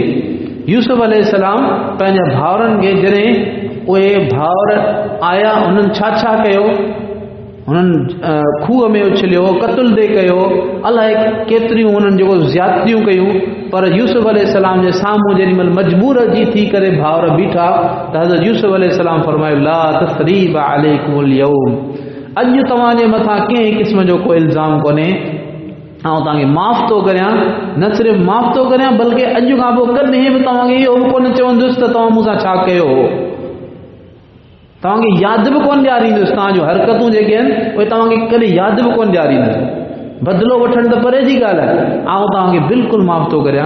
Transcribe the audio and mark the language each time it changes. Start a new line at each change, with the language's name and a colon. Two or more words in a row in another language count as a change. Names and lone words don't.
Sindhi: यूसुफ अलैहिस्सलाम पंहिंजे भाउरनि खे जॾहिं उहे भाउर आया उन्हनि छा कयो, हुननि खूह में उछलियो, क़त्ल दे कयो, अलाए केतिरियूं हुननि जेको ज़्यादतियूं कयूं, पर यूसुफ अलैहिस्सलाम जे साम्हूं जेॾीमहिल मजबूर जी थी करे भाउर बीठा त हज़रत यूसुफ अलैहिस्सलाम फरमायो
Arabic: لا تثريب عليكم اليوم,
Sindhi: अॼु तव्हांजे मथां कंहिं क़िस्म जो को इल्ज़ाम कोन्हे, आउं तव्हांखे माफ़ थो करियां, न सिर्फ़ु माफ़ थो करियां बल्कि अॼु खां पोइ कॾहिं बि तव्हांखे इहो बि कोन चवंदुसि त तव्हां मूंसां छा कयो हो, तव्हांखे यादि बि कोन ॾियारींदुसि, तव्हांजो हरकतूं जेके आहिनि उहे तव्हांखे कॾहिं यादि बि कोन ॾियारींदुसि, बदिलो वठणु त परे जी ॻाल्हि आहे, आउं तव्हांखे बिल्कुलु माफ़ थो करियां।